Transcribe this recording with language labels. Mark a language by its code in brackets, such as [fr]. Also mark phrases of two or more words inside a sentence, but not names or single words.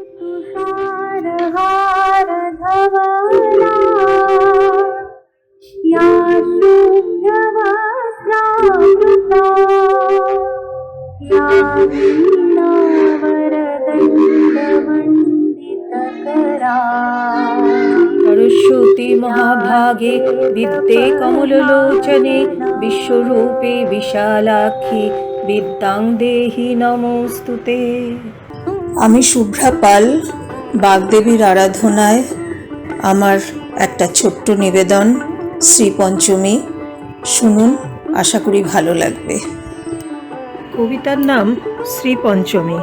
[sa] तुषारहार धवला या शुभ्रवस्त्रावृता या वीणावरदण्डमण्डितकरा सरस्वती महाभागे विद्ये कमललोचने विश्वरूपे विशालाक्षी বিদ্যাং দেহি নমস্তুতে। [bn] আমি শুভ্রা পাল, বাগদেবীর আরাধনায় আমার একটা ছোট্ট নিবেদন শ্রী পঞ্চমী শুনুন, আশা করি ভালো লাগবে। কবিতার নাম শ্রী পঞ্চমী।